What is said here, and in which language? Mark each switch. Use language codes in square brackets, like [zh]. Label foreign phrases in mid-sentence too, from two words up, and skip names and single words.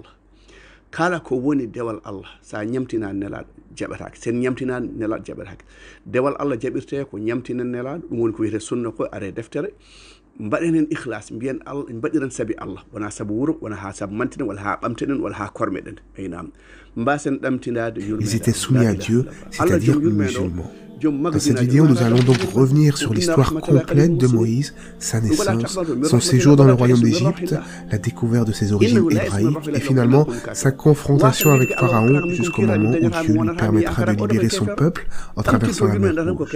[ff] Allah sa ñamtina nelaɗo jaɓatake sen ñamtina nelaɗo jaɓatake dewal Allah jaɓirte ko ñamtina nelaɗo ɗum woni ko wiyete sunna ko are deftere mbaɗen hen ikhlas mbiyen Allah mbaɗiren sabi Allah wona sabu wuro wona ha sabu mantinen walla ha ɓamtenen walla ha kormeɗen aynam mbasen ɗamtinade [fr] Ils étaient soumis à Dieu, c'est-à-dire musulmans. Dans cette vidéo, nous allons donc revenir sur l'histoire complète de Moïse, sa naissance, son séjour dans le royaume d'Égypte, la découverte de ses origines hébraïques et finalement sa confrontation avec Pharaon jusqu'au moment où Dieu lui permettra de libérer son peuple en traversant la mer Rouge.